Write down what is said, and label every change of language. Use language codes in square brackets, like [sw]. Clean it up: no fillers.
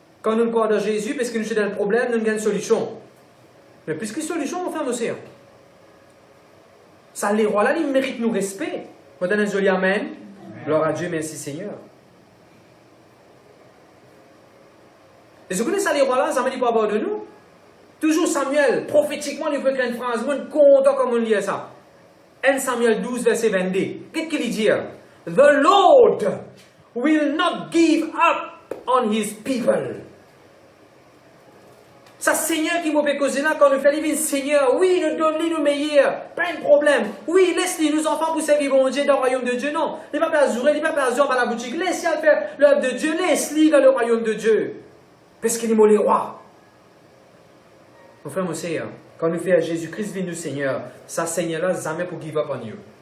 [fr] Quand nous croyons dans Jésus, parce que nous sommes dans le problème, nous avons une solution. Mais puisque solution, mon frère, mon sœur, ça, les rois-là, ils méritent nos respect. On donne un joli amen. Gloire à Dieu, merci Seigneur. Et ce que ça, les rois-là, ça ne dit pas avoir de nous. Toujours Samuel, prophétiquement, il peut écrire une phrase, moi, content comme on lit ça. 1 Samuel 12, verset 22. Qu'est-ce qu'il dit? [en] The Lord will not give up on his people. [fr] Ça, Seigneur qui m'a fait causer là, quand nous fait vivre, Seigneur, oui, nous donne-lui le meilleur, pas de problème. Oui, laisse-les nos enfants pour servir mon Dieu dans le royaume de Dieu. Non, il ne va pas azurer, il ne va pas azurer dans la boutique. Laisse-les faire l'œuvre de Dieu, laisse-les dans le royaume de Dieu. Parce qu'il est les rois. Mon frère, mon Seigneur, quand nous faisons Jésus-Christ venu Seigneur, ça Seigneur-là, jamais pour [en] give up on you.